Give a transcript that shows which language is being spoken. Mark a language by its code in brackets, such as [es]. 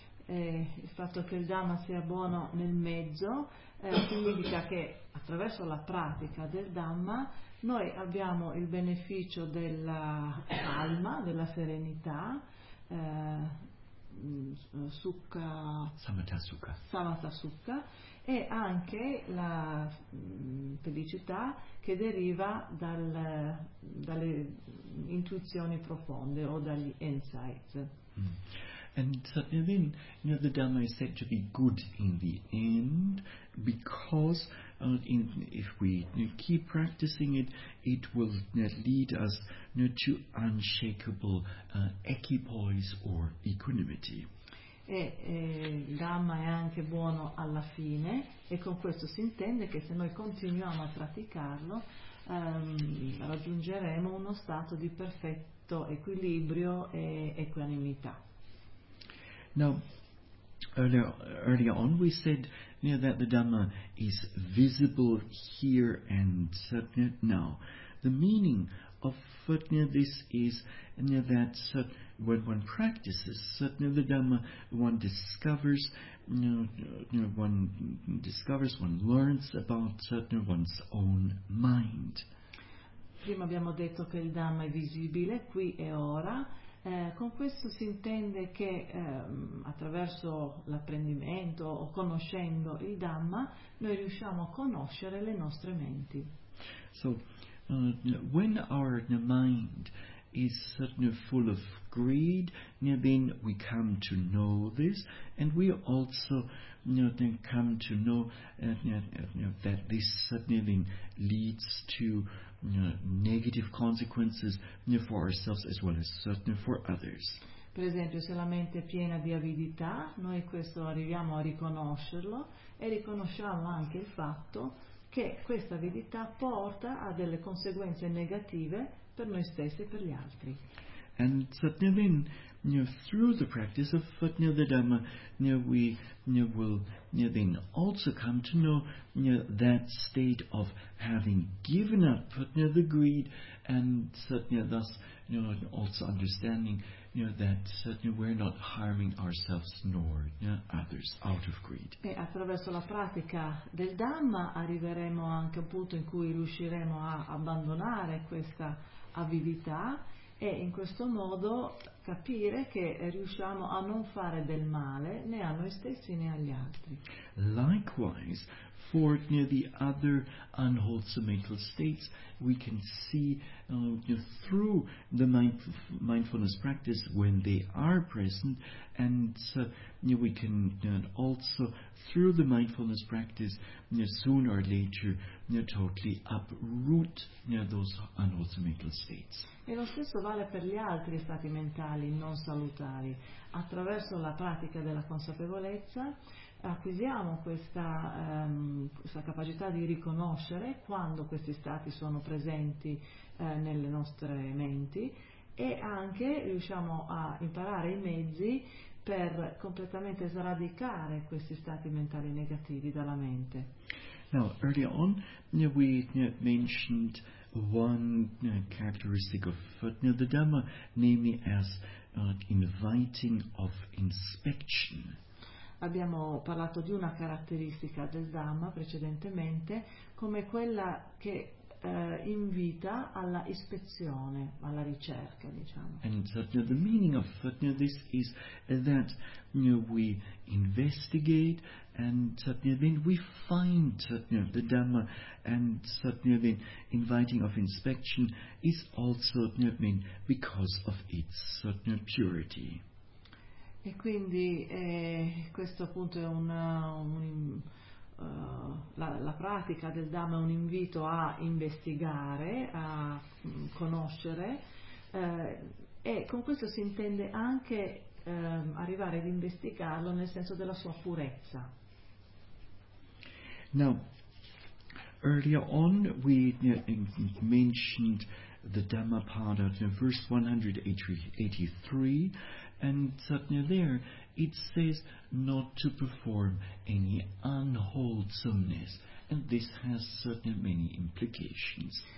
[it] Il fatto che il Dhamma sia buono nel mezzo significa che attraverso la pratica del Dhamma noi abbiamo il beneficio della calma, della serenità, samatha sukha, e anche la felicità che deriva dalle intuizioni profonde o dagli insights. [en] And then the Dhamma is said to be good in the end because if we keep practicing it, it will lead us to unshakable equipoise or equanimity. [it] E il Dhamma è anche buono alla fine, e con questo si intende che se noi continuiamo a praticarlo raggiungeremo uno stato di perfetto equilibrio e equanimità. [en] Now, earlier on, we said, you know, that the Dhamma is visible here and now. The meaning of this is, you know, that when one practices the Dhamma, one discovers, one learns about one's own mind. [it] Prima abbiamo detto che il Dhamma è visibile qui e ora. Con questo si intende che attraverso l'apprendimento o conoscendo il Dhamma noi riusciamo a conoscere le nostre menti. [en] So, when our mind is certainly full of greed, then we come to know this, and we also then come to know that this certainly leads to negative consequences for ourselves as well as certainly for others. [it] Per esempio, se la mente è piena di avidità, noi questo arriviamo a riconoscerlo e riconosciamo anche il fatto che questa avidità porta a delle conseguenze negative per noi stessi e per gli altri. [en] And certainly, through the practice of the Dhamma, we will also come to know that state of having given up the greed, and thus also understanding that we're not harming ourselves nor others out of greed. [it] E attraverso la pratica del Dhamma arriveremo anche a un punto in cui riusciremo a abbandonare questa avidità e in questo modo capire che riusciamo a non fare del male né a noi stessi né agli altri. [en] Likewise, for the other unwholesome mental states, we can see through the mindfulness practice when they are present, and we can also through the mindfulness practice sooner or later totally uproot those unwholesome mental states. [it] E lo stesso vale per gli altri stati mentali non salutari. Attraverso la pratica della consapevolezza acquisiamo questa, questa capacità di riconoscere quando questi stati sono presenti nelle nostre menti e anche riusciamo a imparare i mezzi per completamente sradicare questi stati mentali negativi dalla mente. [en] Now, earlier on, we mentioned one characteristic of the Dhamma, namely as inviting of inspection. [it] Abbiamo parlato di una caratteristica del Dhamma precedentemente come quella che invita alla ispezione, alla ricerca, diciamo. [en] And the meaning of this is that we investigate and then we find the Dhamma, and the inviting of inspection is also because of its purity. [it] E quindi questo appunto è la pratica del Dhamma è un invito a investigare, a conoscere, e con questo si intende anche arrivare ad investigarlo nel senso della sua purezza. [en] Now, earlier on we mentioned the Dhammapada, verse 183, and there it says not to perform any unwholesomeness, and this has certain many implications.